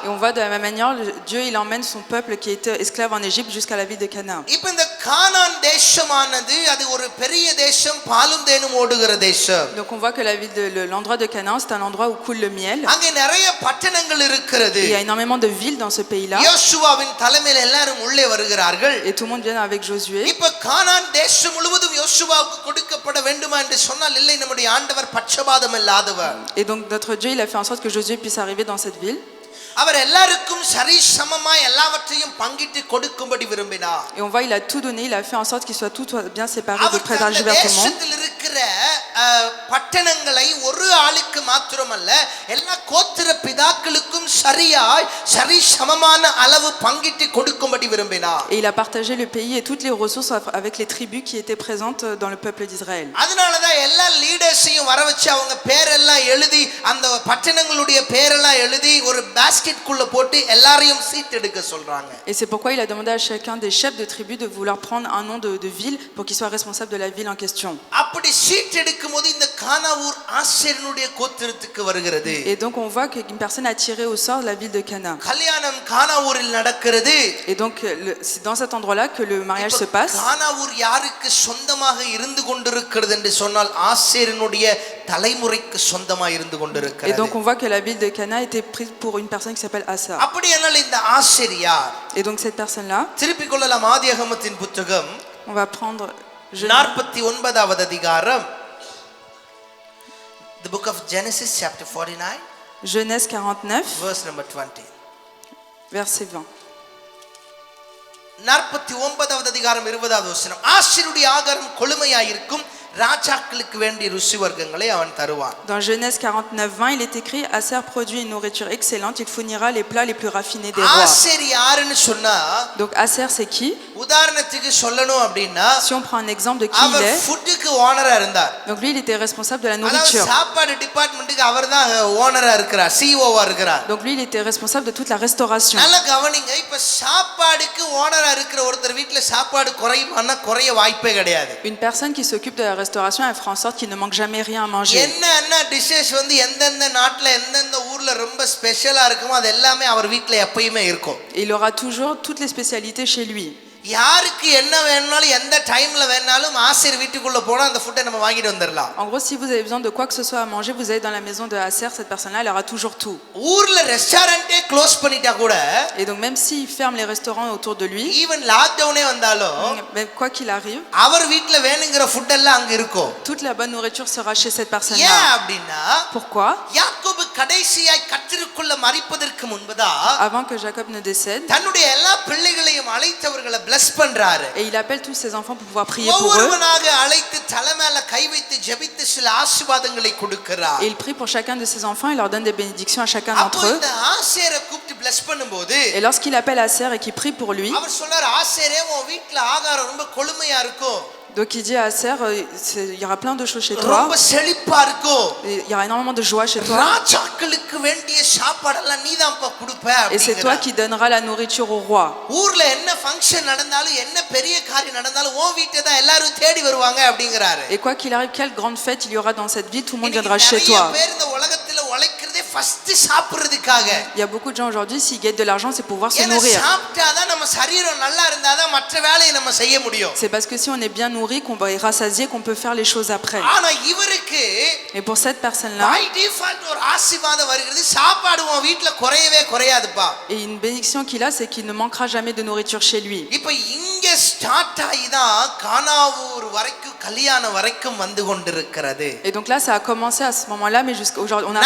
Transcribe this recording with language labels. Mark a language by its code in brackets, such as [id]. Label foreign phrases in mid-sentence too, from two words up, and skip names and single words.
[fr] Et on voit de la même manière, Dieu il emmène son peuple qui était esclave en Égypte jusqu'à la ville de Canaan. [ta] இப்ப இந்த கானான் தேசமானது அது ஒரு பெரிய தேசம், பாலும் தேனும் ஓடுகிற தேசம். [fr] Donc on voit que l'endroit de Canaan, c'est un endroit où coule le miel. [ta] அங்க நிறைய பட்டணங்கள் இருக்கிறது. [fr] Il y a énormément de villes dans ce pays-là. [ta] யோசுவாவின் தலைமையில் எல்லாரும் உள்ளே வருகிறார்கள். [fr] Et tout le monde vient avec Josué. [ta] இப்ப கானான் தேசம் முழுவதும் யோசுவாவுக்கு கொடுக்கப்பட வேண்டுமா என்று சொன்னால் இல்லை, நம்முடைய ஆண்டவர் பட்சபாதம் இல்லாதவர். [fr] Et donc notre Dieu, il a fait en sorte que Josué puisse arriver dans cette ville. [ta] அவர் எல்லாருக்கும் சரிசமமாய் எல்லாவற்றையும் பங்கிட்டு கொடுக்கும்படி விரும்பினார். [fr] Et on voit, il a tout donné, il a fait en sorte qu'il soit tout bien séparé, de [ta] அவர் [fr] partagé vers tout le monde. [ta] தேசத்தில் இருக்கிற பட்டணங்களை ஒரு ஆளுக்கு மாத்திரமல்ல, எல்லா கோத்திர பிதாக்களுக்கும் சரியாய் சரிசமமான அளவு பங்கிட்டு கொடுக்கும்படி விரும்பினார். [fr] Et il a partagé le pays et toutes les ressources avec les tribus qui étaient présentes dans le peuple d'Israël. [ta] அதனால தான் எல்லா லீடர்ஸையும் வர வச்சு அவங்க பேரெல்லாம் எழுதி, அந்த பட்டணங்களுடைய பேரெல்லாம் எழுதி ஒரு பாஸ்கெட் குள்ள போட்டு எல்லாரையும் சீட் எடுக்க சொல்றாங்க. [fr] Et c'est pourquoi il a demandé à chacun des chefs de tribus de vouloir prendre un nom de ville pour qu'il soit responsable de la ville en question. [ta] அப்படி சீட் எடுக்கும்போது இந்த கானா ஊர் ஆசேரினுடைய கோத்திரத்துக்கு வருகிறது. [fr] Et donc on voit qu'une personne a tiré au sort la ville de Cana. [ta] கல்யாணம் கானா ஊரில் நடக்கிறது. [fr] Et donc c'est dans cet endroit-là que le mariage se passe. [ta] கானா ஊர் யாருக்கு சொந்தமாக இருந்து கொண்டிருக்கிறது என்று சொன்னால் ஆசேரினுடைய தலைமுறைக்கு சொந்தமாக இருந்து கொண்டிருக்கிறது. [fr] Et donc on voit que la ville de Cana était prise pour une personne qui s'appelle Asa. [ta] அப்படியானால் இந்த ஆசேர் யார்? [fr] Et donc cette personne-là, [ta] திருப்பிக் கொள்ளலாம். ஆதியாகமத்தின் புத்தகம் [fr] on va prendre [ta] 49வது அதிகாரம், [en] the book of Genesis chapter 49 [fr] Genèse 49 [en] verse number 20. [fr] verset 20. [ta] 49வது அதிகாரம் 20வது வசனம். ஆசேருடைய ஆகாரம் கொழுமையாயிருக்கும், ராஜாக்களுக்கு வேண்டிய ருசி வர்க்கங்களை அவன் தருவான். [fr] Dans Genèse 49:20, il est écrit: Aser produit une nourriture excellente, il fournira les plats les plus raffinés des rois. [ta] ஆசேர் யாருன்னு சொன்னா, [fr] Donc Aser c'est qui? [ta] உதாரணத்துக்கு சொல்லணும் அப்படின்னா [fr] Si on prend un exemple de qui il [ta] அவர் [fr] est, [en] food owner [ta] இருந்தார். [fr] donc lui il était responsable de la [ta] அதாவது [fr] nourriture. [ta] சாப்பாடு டிபார்ட்மெண்ட்டுக்கு அவர்தான் ஓனரா இருக்கிறார், சிஓவா இருக்கிறார். [fr] Donc lui il était responsable de toute la restauration. [ta] நல்ல கவனிங்க, இப்ப சாப்பாடுக்கு ஓனரா இருக்கிற ஒருத்தர் வீட்டுல சாப்பாடு குறையுமான்னா குறைய வாய்ப்பே கிடையாது. [fr] Une personne qui s'occupe de la restauration, elle fera en sorte qu'il ne manque jamais rien à manger. [ta] என்ன டிஷஸ் வந்து எந்தெந்த நாட்டுல எந்தெந்த ஊர்ல ரொம்ப ஸ்பெஷலா இருக்குமோ அது எல்லாமே அவர் வீட்டுல எப்பயுமே இருக்கும். [fr] Et il aura toujours toutes les spécialités chez lui. [ta] யாருக்கு என்ன வேணும்னாலும் எந்த டைம்ல வேணாலும் ஆசிரியர் வீட்டுக்குள்ள போனா அந்த ஃபுட்டை நம்ம வாங்கிட்டு வந்துடலாம். [fr] En gros, si vous avez besoin de quoi que ce soit à manger, vous allez dans la maison de Acer, cette personne-là, elle aura toujours tout. [ta] ஊர்ல [en] restaurant close [ta] பண்ணிட்டா கூட, [fr] Et donc même s'il ferme les restaurants autour de lui, [en] even lockdown [ta] வந்தாலும் [fr] même quoi qu'il arrive, [ta] அவர் வீட்டுல வேணுங்கிற ஃபுட் எல்லாம் அங்க இருக்கும். [fr] toute la bonne nourriture sera chez cette [ta] ஏன் [fr] personne-là. [ta] அப்படின்னா [fr] Pourquoi? [ta] யாக்கோபு கடைசியாய் கர்த்தருக்குள்ள மரிப்பதற்கு முன்பதா [fr] Avant que Jacob ne décède, [ta] தன்னுடைய எல்லா பிள்ளைகளையும் அழைத்தவர்களை bless பண்றாரு. [fr] et il appelle tous ses enfants pour pouvoir prier pour eux. [ta] ஒவ்வொருவனாக அழைத்து தலை மேல கை வைத்து ஜெபித்து சில ஆசீர்வாதங்களை கொடுக்கிறார். [fr] Et il prie pour chacun de ses enfants, il leur donne des bénédictions à chacun [ta] அப்போ [fr] d'entre eux. [ta] இந்த ஆசேரை கூப்பிட்டு bless பண்ணும்போது [fr] Et lorsqu'il appelle Acer et qu'il prie pour lui, [ta] அவர் சொல்றார், ஆசேரே உன் வீட்ல ஆகாரம் ரொம்ப கொழுமையா இருக்கும், [fr] donc il dit à Acer, il y aura plein de choses chez toi, [ta] ரொம்ப செழிப்பா இருக்கும், [fr] et il y aura énormément de joie chez toi, [ta] ராஜாக்களுக்கு வேண்டிய சாப்பாடெல்லாம் நீதான்ப்பா கொடுப்ப [fr] et c'est toi qui donneras la nourriture au roi. [ta] ஊர்ல என்ன ஃபங்க்ஷன் நடந்தாலும் என்ன பெரிய காரியம் நடந்தாலும் உன் வீட்டை தான் எல்லாரும் தேடி வருவாங்க அப்படிங்கறாரு. [fr] Et quoi qu'il arrive, quelle grande fête il y aura dans cette vie, tout le monde [ta] இன்னைக்கு [fr] viendra chez [ta] நிறைய [fr] toi. [ta] பேர் இந்த உலகத்துல உழைக்கிறதே ஃபர்ஸ்ட் சாப்பிடுறதுக்காக. [fr] Il y a beaucoup de gens aujourd'hui, s'ils gagnent de l'argent, c'est pour pouvoir se [ta] ஏன்னா [fr] nourrir. [ta] சாப்பிட்டாதான் நம்ம சரீரம் நல்லா இருந்தாதான் மற்ற வேலையை நம்ம செய்ய முடியும். [fr] C'est parce que si on est bien nourri, qu'on va être rassasié, qu'on peut faire les choses après. [ta] ஆனா இவருக்கு [fr] Et pour cette personne-là, [en] by default [ta] ஒரு ஆசீர்வாதம் வருகிறது, சாப்பாடு உன் வீட்ல குறையவே குறையாதுப்பா. [fr] et une bénédiction qu'il a, c'est qu'il ne manquera jamais de nourriture chez lui. [ta] இப்போ இங்க ஸ்டார்ட் ஆயிதான் கானாவூர் வரைக்கும் கல்யாணம் வரைக்கும் வந்து கொண்டிருக்கிறது. [fr] Et donc là, ça a commencé à ce moment-là, mais jusqu'à aujourd'hui, on arrive